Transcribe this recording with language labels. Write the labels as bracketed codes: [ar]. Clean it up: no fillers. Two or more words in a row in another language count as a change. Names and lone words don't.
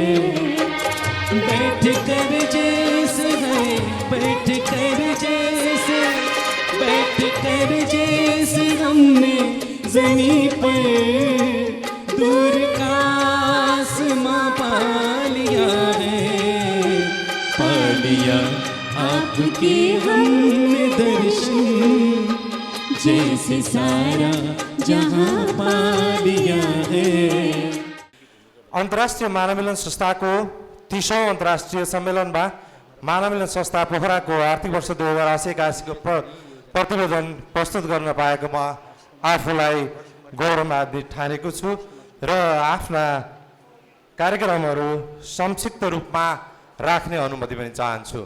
[hi] बैठ कर जैसे है, बैठ कर जैसे, बैठ कर जैसे हमने ज़मीं पर दूर का आसमां पा लिया है। पा लिया आपके हमने दर्शन जैसे सारा जहाँ पा लिया है। [ne] अन्तर्राष्ट्रिय मानव मिलन संस्थाको 30औं अन्तर्राष्ट्रिय सम्मेलनमा मानव मिलन संस्था पोखराको आर्थिक वर्ष 2080-81 प्रतिवेदन प्रस्तुत गर्न पाएको म आफूलाई गौरवान्वित ठानेको छु र आफ्ना कार्यक्रमहरू संक्षिप्त रूपमा राख्ने अनुमति पनि चाहन्छु।